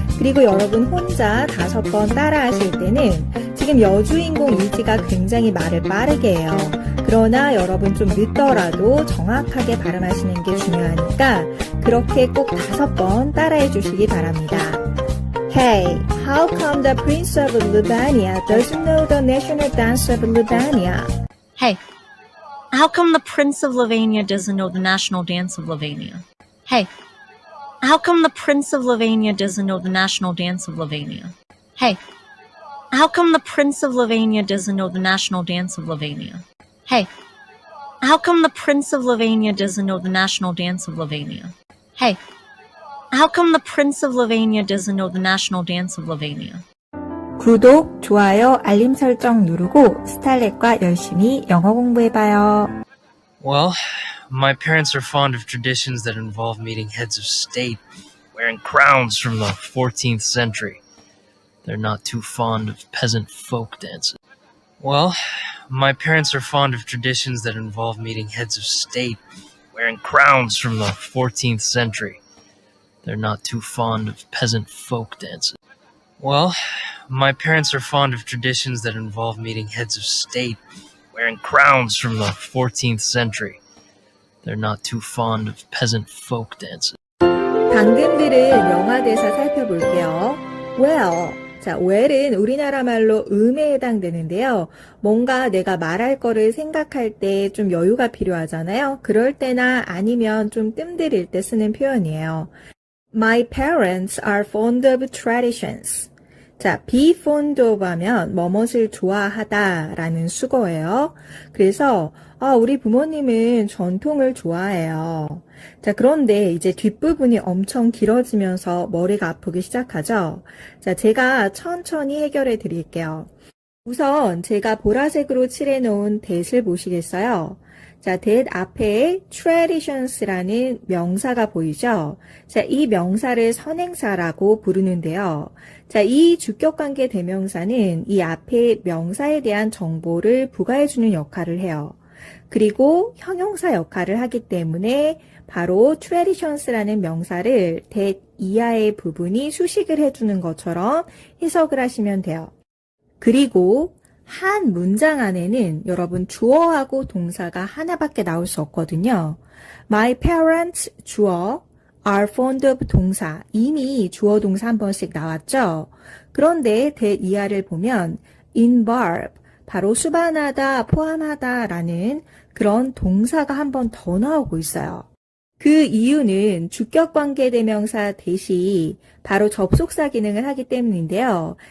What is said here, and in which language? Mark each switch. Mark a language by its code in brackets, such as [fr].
[ko] 그리고 여러분 혼자 5번 따라 하실 때는 지금 여주인공 이지가 굉장히 말을 빠르게 해요. 그러나 여러분 좀 늦더라도 정확하게 발음하시는 게 중요하니까 그렇게 꼭 5번 따라해 주시기 바랍니다. [en] Hey, how come the Prince of Albania doesn't know the national dance of Albania? Hey, how come the Prince of Slovenia doesn't know the national dance of Slovenia? Hey, how come the Prince of Slovenia doesn't know the national dance of Slovenia? Hey, how come the Prince of Slovenia doesn't know the national dance of Slovenia? Hey, how come the Prince of Slovenia doesn't know the national dance of Slovenia? Hey, how come the Prince of Slovenia doesn't know the national dance of Slovenia? [ko] 구독, 좋아요, 알림 설정 누르고 스탈렛과 열심히 영어 공부해봐요. [en] Well, my parents are fond of traditions that involve meeting heads of state wearing crowns from the 14th century. They're not too fond of peasant folk dances. Well, my parents are fond of traditions that involve meeting heads of state wearing crowns from the 14th century. They're not too fond of peasant folk dances. Well, my parents are fond of traditions that involve meeting heads of state wearing crowns from the 14th century. They're not too fond of peasant folk dances. [ko] 방금 들은 영화 대사 살펴볼게요. [en] Well. [ko] 자, well은 우리나라 말로 음에 해당되는데요. 뭔가 내가 말할 거를 생각할 때 좀 여유가 필요하잖아요. 그럴 때나 아니면 좀 뜸들일 때 쓰는 표현이에요. [en] My parents are fond of traditions. [ko] 자, [en] be fond of [ko] 하면 뭐뭇을 좋아하다 라는 수거예요. 그래서 우리 부모님은 전통을 좋아해요. 자, 그런데 이제 뒷부분이 엄청 길어지면서 머리가 아프기 시작하죠. 자, 제가 천천히 해결해 드릴게요. 우선 제가 보라색으로 칠해 놓은 that을 보시겠어요? 자, that 앞에 traditions라는 명사가 보이죠? 자, 이 명사를 선행사라고 부르는데요. 자, 이 주격관계 대명사는 이 앞에 명사에 대한 정보를 부과해주는 역할을 해요. 그리고 형용사 역할을 하기 때문에 바로 traditions라는 명사를 that 이하의 부분이 수식을 해주는 것처럼 해석을 하시면 돼요. 그리고 한 문장 안에는 여러분 주어하고 동사가 하나밖에 나올 수 없거든요. [en] My parents 주어, are fond of 동사. [ko] 이미 주어 동사 한 번씩 나왔죠. 그런데 that 이하를 보면 involve, 바로 수반하다, 포함하다 라는 그런 동사가 한 번 더 나오고 있어요. 그 이유는 주격관계대명사 that이 바로 접속사 기능을 하기 때문인데요.